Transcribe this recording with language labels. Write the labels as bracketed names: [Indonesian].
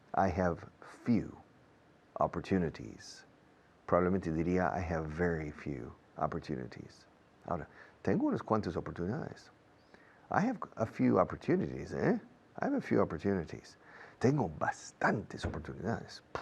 [English] I have few opportunities. [Spanish] Probablemente diría [English] I have very few opportunities. [Spanish] Ahora, tengo unas cuantas oportunidades. [English] I have a few opportunities, eh? I have a few opportunities. [Spanish] Tengo bastantes oportunidades.